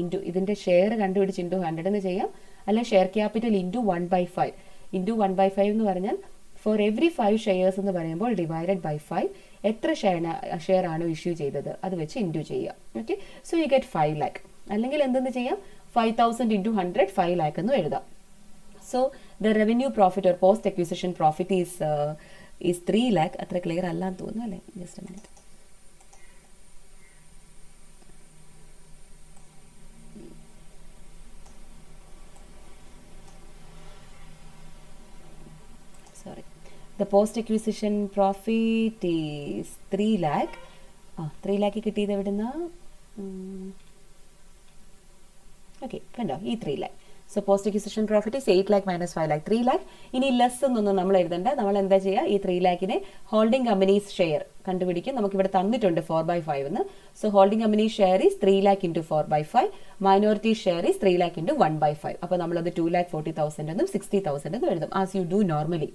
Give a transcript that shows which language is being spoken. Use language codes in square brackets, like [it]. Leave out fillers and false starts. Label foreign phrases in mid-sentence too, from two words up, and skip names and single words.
[ml] ഇതിന്റെ ഷെയർ കണ്ടുപിടിച്ച് into 100 എന്ന് ചെയ്യാം, അല്ല [en] share capital into 1/5 into 1/5 [ml] എന്ന് പറഞ്ഞാൽ [en] for every 5 shares [ml] എന്ന് പറയുമ്പോൾ [en] divided by 5 [ml] എത്ര ഷെയർ ആണോ ഇഷ്യൂ ചെയ്തത് അത് വെച്ച് ഇൻറ്റു ചെയ്യുക. ഓക്കെ, [en] so you get 5 lakh. [ml] അല്ലെങ്കിൽ എന്തെന്ന് ചെയ്യാം, 5,000 ഇൻറ്റു 100 5 lakh എന്ന് എഴുതാം. [en] So the revenue profit or post acquisition profit is 3 lakh. [ml] അത്ര ക്ലിയർ അല്ലാന്ന് തോന്നുന്നു അല്ലേ? [en] Just a minute. Sorry. The post acquisition profit is 3 lakh. [ml] 3 lakh കിട്ടിയത് എവിടുന്ന? ഓക്കെ, കണ്ടോ ഈ 3 lakh. [en] So post acquisition profit is 8 lakh minus 5 lakh 3 lakh. [ml] ഇനി ലെസ് എന്നൊന്നും നമ്മൾ എഴുതണ്ട. നമ്മൾ എന്താ ചെയ്യുക, ഈ 3 lakhനെ [en] holding companies share [ml] കണ്ടുപിടിക്കും. നമുക്കിവിടെ തന്നിട്ടുണ്ട് 4/5 എന്ന്. [en] so holding company share is 3 lakh into 4/5. Minority share is 3 lakh into 1/5. [ml] അപ്പോൾ നമ്മളത് 2,40,000 എന്നും 60,000 എന്നും എഴുതും, [en] as you do normally.